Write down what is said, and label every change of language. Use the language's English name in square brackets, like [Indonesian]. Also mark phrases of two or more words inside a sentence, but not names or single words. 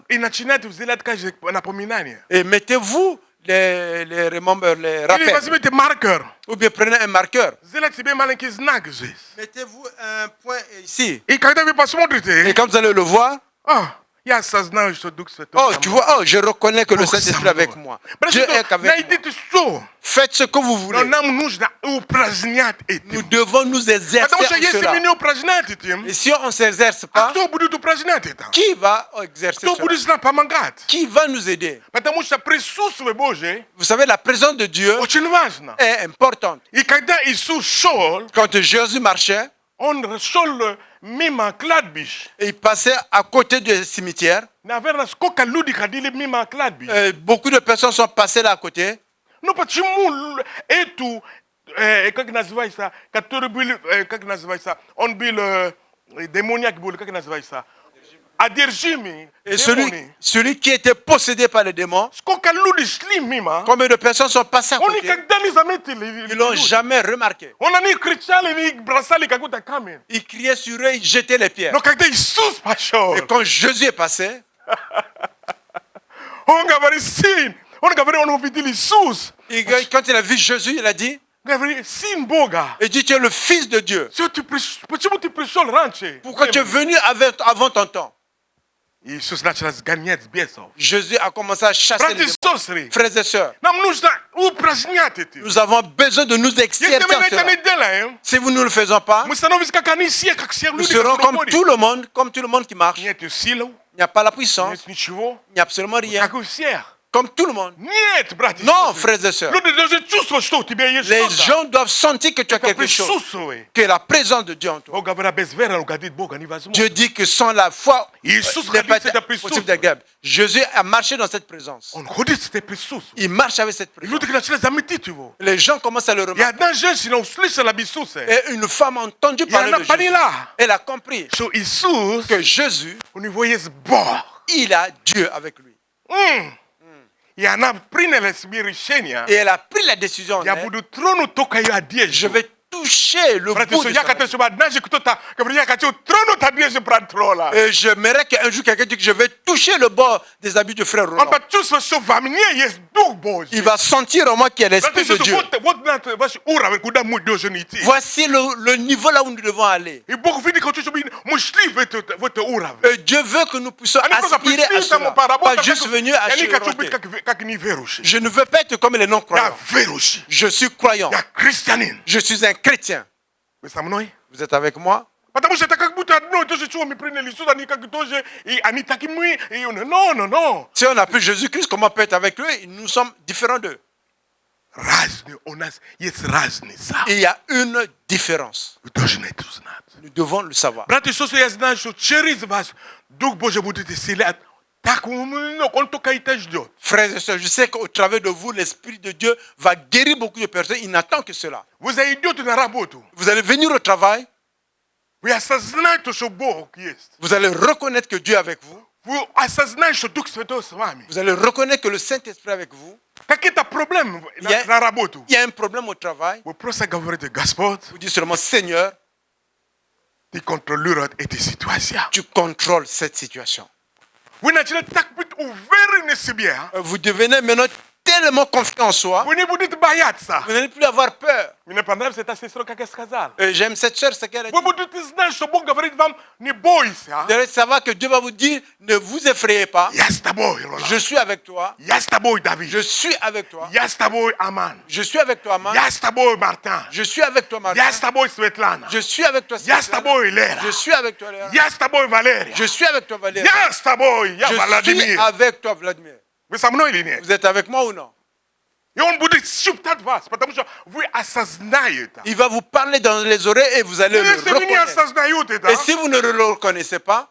[Russian] и начинайте взять каждое напоминание. [French] et mettez-vous les [Russian] Или [French] rappels. [Russian] возьмите маркер, [French] Ou bien prenez un marqueur. [Russian] сделайте себе маленький знак здесь. [French] Mettez-vous un point ici. [Russian] И когда вы [French] Et [Russian] посмотрите, [French] quand vous allez le voir, [Russian] я осознаю, что Дух Святой. [French] oh, [Russian] со [French] tu [Russian] мной. [French] vois, oh, je reconnais que le [Russian] Бог со [French] Saint-Esprit est avec [Russian] мной. [French] moi. [Russian] Братья, [French] Dieu est avec moi. [Russian] найдите все. [French] Faites ce que vous [Russian] Но [French] voulez. [Russian] нам нужно упражнять [French] Nous [Russian] этим. [French] devons nous exercer [Russian] Потому что [French] en [Russian] если [French] cela. [Russian] мы не упражнять этим, [French] Et si on ne s'exerce [Russian] а [French] pas, [Russian] кто будет упражнять это? [French] qui va exercer [Russian] Кто [French] cela? [Russian] будет нам помогать? [French] Qui va nous aider? [Russian] Потому что присутствие Божие [French] Vous savez, la présence de Dieu [Russian] очень важно. [French] est importante. [Russian] И когда Иисус шел, [French] Quand Jésus marchait, [Russian] он шел мимо кладбищ. [French] il passait à côté du cimetière. [Russian] Наверное, сколько людей ходили мимо кладбищ. [French] Beaucoup de personnes sont passées là à côté. [Russian] Ну почему эту, как называется, который был, как называется, он был демониак был, как называется, одержимый, [French] Et [Russian] демоны. [French] celui qui était possédé par les démons, [Russian] Сколько людей шли мимо, [French] combien de personnes sont passées à [Russian] он [French] côté? [Russian] никогда не заметили. [French] Ils l'ont jamais remarqué. [Russian] Он они кричали, они бросали какой-то камень. [French] Ils criaient sur eux, ils jetaient les pierres. [Russian] Но когда Иисус пошел, [French] Et quand Jésus est passé, [Russian] он говорит, сын, он говорит, он увидел Иисус. [French] quand il a vu Jésus, il a dit, [Russian] Говорит, сын Бога. [French] il dit, tu es le Fils de Dieu. [Russian] Почему ты пришел раньше? [French] Pourquoi tu es venu avant ton temps? [Russian] Иисус начал сгонять бесов. [French] Jésus a commencé à chasser les [Russian] Братья и [French] démons. [Russian] сестры, [French] Frères et sœurs, [Russian] нам нужно упражнять это. [French] nous avons besoin de nous [Russian] Если [French] exercer [Russian] мы [French] en [Russian] это [French] cela. [Russian] не делаем, [French] Si vous ne le faisons pas, [Russian] мы становимся как они все [French] nous [Russian] люди, [French] serons [Russian] которые ходят. [French] comme tout le monde qui marche. Il [Russian] Нет сил, [French] n'y a pas la puissance, [Russian] нет ничего, [French] il n'y a absolument rien. [Russian] как у всех. [French] Comme tout le monde. [Russian] Нет, братья и [French] Non, [Russian] сестры. [French] frères et sœurs. [Russian] Люди должны чувствовать, что у тебя есть [French] Les [Russian] что-то. [French] gens doivent sentir que tu as [Russian] Это [French] quelque chose, [Russian] присутствует. [French] que la présence de Dieu en toi. [Russian] Бог говорит, без веры угодить Бога невозможно. [French] Dieu dit que sans la foi, [Russian] Иисус [French] il n'est [Russian] ходил [French] pas [Russian] с этой [French] possible [Russian] присутствием. [French] d'agréable. Jésus a marché dans cette présence. [Russian] Он ходит с этой присутствием. [French] Il marche avec cette [Russian] И [French] présence. [Russian] люди начали заметить его. [French] Les gens commencent à le [Russian] И [French] remarquer. [Russian] одна женщина услышала об Иисусе. [French] Et une femme a entendu [Russian] И [French] parler [Russian] она [French] de Jésus. [Russian] поняла, [French] Elle a compris [Russian] что Иисус, [French] que Jésus, [Russian] у него есть Бог. [French] il a Dieu avec lui. [Russian] И она приняла себе решение. [French] Et elle a pris la décision. [Russian] Я буду тронуть только ее [French] Je [Russian] одежду. [French] vais toucher le [Russian] Братья, [French] bout de [Russian] я [French] sa [Russian] хотел, чтобы однажды кто-то говорит, я хочу тронуть одежду брат Рола. [French] Et j'aimerais qu'un jour quelqu'un dise que je vais toucher le bord des habits de frère [Russian] Он [French] Roland. [Russian] почувствовал, что во мне есть Дух Божий. [French] Il va sentir en moi qu'il y a l'Esprit [Russian] Братья, [French] de Dieu. [Russian] вот ваш уровень, куда мы должны идти. [French] Voici le niveau là où nous devons aller. [Russian] И Бог видит, хочет, чтобы мы шли в это уровень. [French] Et Dieu veut que nous puissions [Russian] Они просто [French] aspirer à [Russian] пришли там, [French] cela. [Russian] поработать, [French] Pas juste venir à [Russian] я не хочу [French] chez [Russian] быть как неверующий. [French] Je ne veux pas être comme les [Russian] Я [French] non-croyants. [Russian] верующий. [French] Je suis croyant. [Russian] Я христианин. [French] Je suis un chrétien. [Russian] Вы со мной? [French] Vous êtes avec moi? [Russian] Потому что это как будто одно и то же, чего мы приняли Иисуса, они как тоже, и они так и мы, и он, [French] non. Si on a pris Jésus-Christ, comment on peut être avec lui? Nous sommes différents d'eux. [Russian] Разные, у нас есть разница. [French] Et il y a une différence. [Russian] Вы должны это знать. [French] Nous devons le savoir. [Russian] Братья и сестры, я знаю, что через вас Дух Божий будет исцелять. Так он только это ждет. [French] Frères et sœurs, je sais qu'au travers de vous, l'Esprit de Dieu va guérir beaucoup de personnes. Il n'attend que cela. [Russian] Вы зайдете на работу. [French] Vous allez venir au travail. [Russian] Вы осознаете, что Бог есть. [French] Vous allez reconnaître que Dieu est avec vous. [Russian] Вы осознаете, что Дух Святой с вами. [French] Vous allez reconnaître que le Saint-Esprit est avec vous. [Russian] Какие-то проблемы Я- на работу. [French] Il y a un problème au travail. [Russian] Вы просто говорите, Господь, [French] Vous dites seulement, Seigneur, [Russian] ты контролируешь эти ситуации. [French] tu contrôles cette situation. [Russian] Вы начали так быть уверены в себе. [French] Vous devenez maintenant tellement confiant en soi, [Russian] Вы не будете бояться. [French] vous n'allez plus avoir peur. [Russian] Мне понравилась эта сестра, как я сказал. [French] J'aime cette sœur, ce qu'elle a dit. [Russian] Вы будете знать, что Бог говорит вам, не бойся. [French] Vous allez savoir que Dieu va vous dire, ne vous effrayez pas. [Russian] Я с тобой, Рола. [French] Je suis avec toi. [Russian] Я с тобой, Давид. [French] Je suis avec toi. [Russian] Я с тобой, Аман. [French] Je suis avec toi, Aman. [Russian] Я с тобой, Мартин. [French] Je suis avec toi, Martin. [Russian] Я с тобой, Светлана. [French] Je suis avec toi, [Russian] Я с [French] Stéphane. [Russian] тобой, Лера. [French] Je suis avec toi, Léa. [Russian] Я с тобой, Валерия. [French] Je suis avec toi, Valérie. [Russian] Я с тобой, я [French] Je suis [Russian] Владимир. [French] avec toi, Vladimir. [Russian] Вы со мной или нет? [French] Vous êtes avec moi ou non? [Russian] И он будет шептать вас, потому что вы осознаете. [French] Il va vous parler dans les oreilles et vous allez [Russian] Но [French] le [Russian] если вы не [French] reconnaître. [Russian] осознаете это, [French] Et si vous ne le reconnaissez pas,